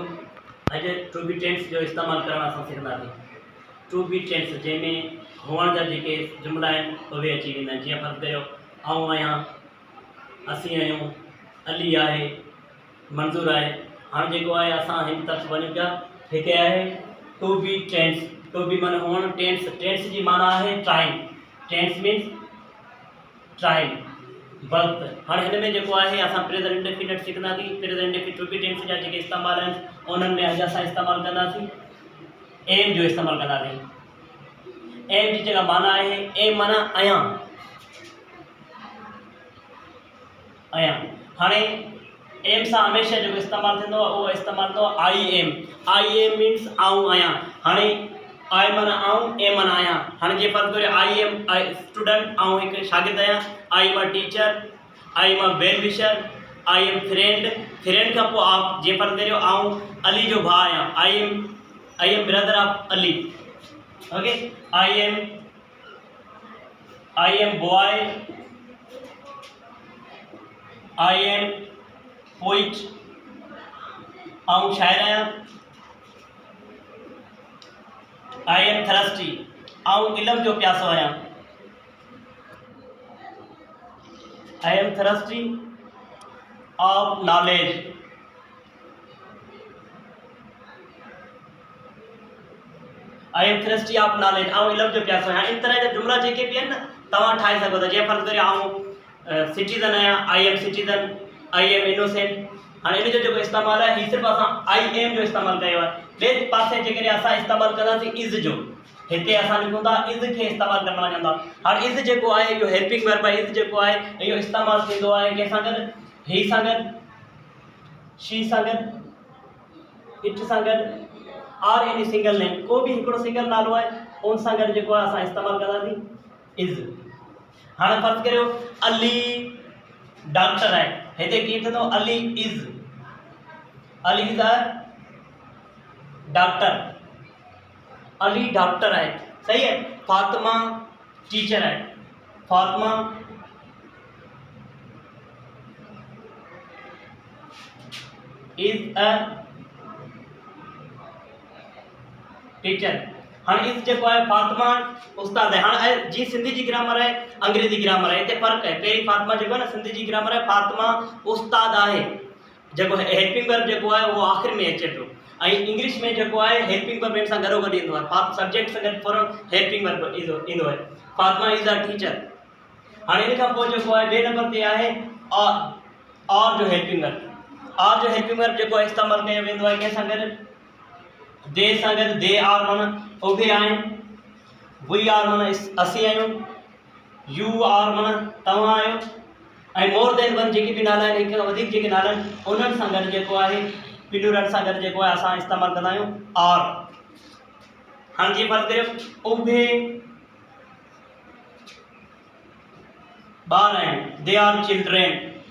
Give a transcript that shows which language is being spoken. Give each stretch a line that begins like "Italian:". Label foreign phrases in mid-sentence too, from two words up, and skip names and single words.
Sindhi: अॼु
English: to be tense
Sindhi: जो इस्तेमालु करणु असां सिखंदासीं।
English: to be tense
Sindhi: जंहिंमें हुअण जा जेके जुमिला आहिनि उहे अची वेंदा आहिनि। जीअं फ़र्ज़ु करियो आऊं आहियां, असीं आहियूं, अली आहे, मंज़ूर आहे। हाणे जेको आहे असां हिन तरफ़ वञूं पिया। हिकु आहे
English: to be tense. to be
Sindhi: माना हुअण, टेंस टेंस जी माना आहे टाइम।
English: tense means time, वक़्तु।
Sindhi: हाणे हिन में जेको आहे असां
English: present indefinite
Sindhi: सिखंदासीं।
English: present indefinite to be tense
Sindhi: जा जेके इस्तेमालु आहिनि उन्हनि में अॼु असां इस्तेमालु कंदासीं एम जो इस्तेमालु कंदासीं। एम जी जेका माना आहे, एम माना आहियां, आहियां। हाणे एम सां हमेशह जेको इस्तेमालु थींदो आहे उहो इस्तेमालु थींदो आहे
English: I am. I am means
Sindhi: आऊं आहियां। हाणे आई माना आऊं, एम माना आहियां। हाणे जीअं फ़र्ज़ु करियो
English: I am I student,
Sindhi: आऊं हिकु शागिर्दु आहियां।
English: I am a teacher, I am a well wisher, I am friend. फ्रेंड खां पोइ आप जीअं फ़र्ज़ु करियो आऊं अली जो भाउ आहियां। I am brother of Ali. OK, I am boy, I am poet,
Sindhi: आऊं शायर आहियां।
English: I am thirsty,
Sindhi: आऊं इल्म जो प्यासो आहियां।
English: I am thirsty of knowledge. I am thirsty of knowledge,
Sindhi: आऊं इल्म जो प्यासो आहियां। इन तरह जा जुमिला जेके बि आहिनि न तव्हां ठाहे सघो था। जीअं फ़र्ज़ु करियो आऊं सिटीज़न आहियां,
English: I am citizen, I am innocent.
Sindhi: हाणे इन जो जेको इस्तेमालु आहे हीउ सिर्फ़ु असां
English: I am
Sindhi: जो इस्तेमालु कयो आहे। ॿिए पासे जेकॾहिं असां इस्तेमालु कंदासीं इज़ जो, हिते असां लिखूं था इज़ खे इस्तेमालु करणु वञूं था। हाणे इज़ जेको आहे इहो
English: helping verb
Sindhi: आहे। इज़ जेको आहे इहो इस्तेमालु थींदो आहे कंहिंसां गॾु, ही सां गॾु, शी सां गॾु, इट सां गॾु,
English: or any single name.
Sindhi: को बि हिकिड़ो सिंगल नालो आहे उन सां गॾु जेको आहे असां इस्तेमालु कंदासीं इज़। हाणे फ़र्ज़ु करियो अली डॉक्टर आहे, हिते कीअं थींदो
English: Ali is a doctor.
Sindhi: अली डॉक्टर आहे, सही है। फातिमा टीचर है,
English: Fatima is a teacher.
Sindhi: हाणे इज़ जेको आहे फातिमा उस्ताद है। हाणे जी सिंधी जी ग्रामर है, अंग्रेजी ग्रामर है, हिते फ़र्क़ु है। पहिरीं फातिमा जेको आहे न सिंधी जी ग्रामर है, फातिमा उस्ताद आहे। जेको
English: helping verb
Sindhi: जेको आहे उहो आख़िर में अचे पियो। ऐं इंग्लिश में जेको आहे
English: helping verb
Sindhi: सां गॾोगॾु ईंदो आहे। सब्जेक्ट सां गॾु फौरन
English: helping verb
Sindhi: ईंदो आहे।
English: Fatima is a teacher.
Sindhi: हाणे इन खां पोइ जेको आहे ॿिए नंबर ते आहे और जो
English: helping verb.
Sindhi: और जो
English: helping verb
Sindhi: जेको आहे इस्तेमालु कयो वेंदो आहे कंहिं सां गॾु, दे सां गॾु।
English: they are
Sindhi: माना उहे आहिनि,
English: we are
Sindhi: माना असीं आहियूं,
English: you are
Sindhi: माना तव्हां आहियो, ऐं
English: more than one
Sindhi: जेके बि नाला आहिनि, हिक खां वधीक जेके नाला आहिनि उन्हनि सां गॾु जेको आहे प्लूरल सां गॾु जेको आहे असां इस्तेमालु कंदा आहियूं आर। हाणे जीअं फ़र्ज़ु करियो उहे ॿार आहिनि,
English: they are children.